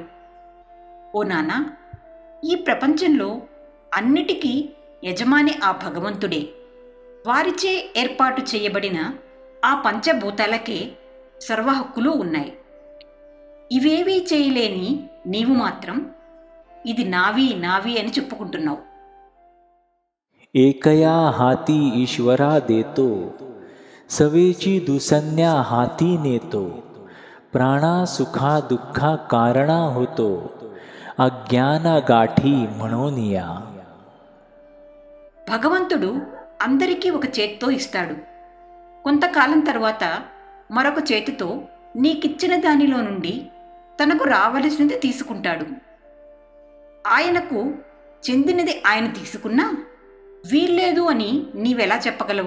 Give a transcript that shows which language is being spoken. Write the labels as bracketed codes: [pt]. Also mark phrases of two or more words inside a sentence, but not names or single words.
[te] ఓ నాన్నా, ఈ ప్రపంచంలో అన్నిటికీ యజమాని ఆ భగవంతుడే. వారిచే ఏర్పాటు చేయబడిన ఆ పంచభూతాలకే సర్వహక్కులు ఉన్నాయి. ఇవేవీ చేయలేని నీవు మాత్రం ఇది నావి నావి అని చెప్పుకుంటున్నావు. [mr] एकया हाती ईश्वरा देतो, सवेची दुसन्या हाती नेतो, प्राणा सुखा दुःखा कारणा होतो, अज्ञान गाठी म्हणोनिया. [te] భగవంతుడు అందరికీ ఒక చేత్తో ఇస్తాడు. కొంతకాలం తర్వాత మరొక చేతితో నీకిచ్చిన దానిలో నుండి తనకు రావలసినది తీసుకుంటాడు. ఆయనకు చెందినది ఆయన తీసుకున్నా వీల్లేదు అని నీవెలా చెప్పగలవు?